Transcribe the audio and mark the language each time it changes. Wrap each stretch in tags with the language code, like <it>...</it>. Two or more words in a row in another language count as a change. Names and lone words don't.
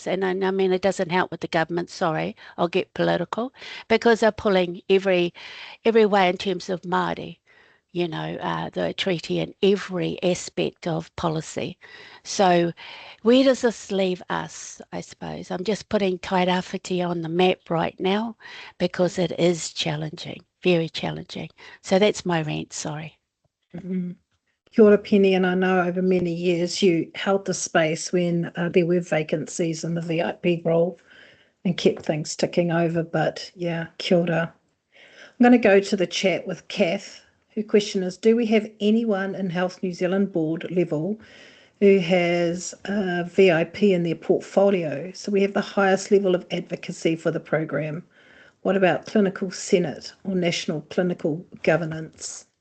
<en>And I mean, it doesn't help with the government. Sorry, I'll get political because they're pulling every way in terms of Māori, you know, the treaty in every aspect of policy. So where does this leave us, I suppose? I'm just putting tairawhiti on the map right now because it is challenging, very challenging. So that's my rant, sorry. Mm-hmm.</en> <mi>Kia ora,</mi> <en>Penny, and I know over many years you held the space when there were vacancies in the VIP role and kept things ticking over, but yeah,</en> <mi>kia ora.</mi> <en>I'm going to go to the chat with Kath. Her question is, do we have anyone in Health New Zealand board level who has a VIP in their portfolio? So we have the highest level of advocacy for the program. What about clinical senate or national clinical governance?</en>